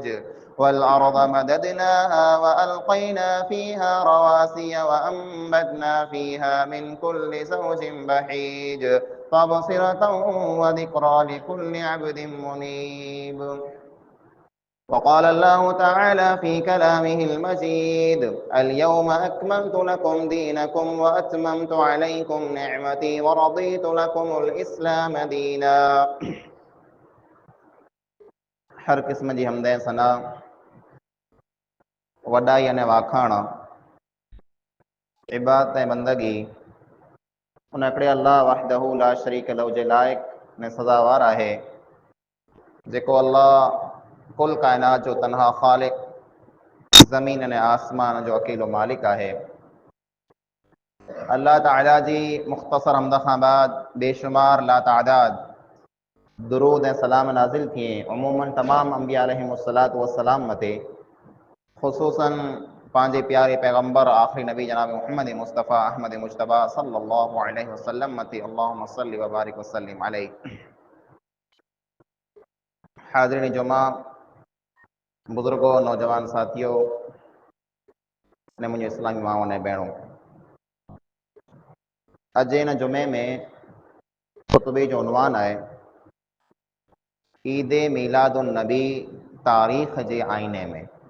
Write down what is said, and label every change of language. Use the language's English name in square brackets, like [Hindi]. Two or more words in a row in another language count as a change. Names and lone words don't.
[Arabic] والأرض مددناها وألقينا فيها رواسي وأنبتنا فيها من كل زوج بهيج، تبصرة وذكرى لكل عبد منيب. وقال الله تعالى في كلامه المجيد: اليوم أكملت لكم دينكم وأتممت عليكم نعمتي ورضيت لكم الإسلام دينا. [Sindhi] हर किस्म जी हमदे सना वॾाई अने वाखाण इबादत ऐं बंदगी उन हिकिड़े अल्लाह [Arabic] وحده لا شريك له [Sindhi] जे लाइक़ ने सज़ावार आहे, जेको अल्लाह कुल काइनात जो तनहा ख़ालिक, ज़मीन अने आसमान जो अकेलो मालिक आहे। अल्लाह ताला जी मुख़्तसर हमद खां बाद बेशुमार लातादाद दुरूद ऐं सलाम नाज़िल थिए अमूमन तमाम अंबिया [Arabic] عليهم الصلاة والسلام [Sindhi] मते, ख़ुसूसन पंहिंजे प्यारे पैगंबर आख़िरी नबी जनाब मुहम्मद मुस्तफ़ा अहमद मुजतबा [Arabic] صلى الله عليه وسلم [Sindhi] मते [Arabic] اللهم صل وبارك وسلم عليه. [Sindhi] हाज़िरीन जुमा, बुज़ुर्गो, नौजवान साथियों ने मुंहिंजो इस्लामी माउ ने भेणों, अॼु हिन जुमे में ख़ुतबे जो उनवान आहे ईद मीलादुन नबी तारीख़ जे आईने में।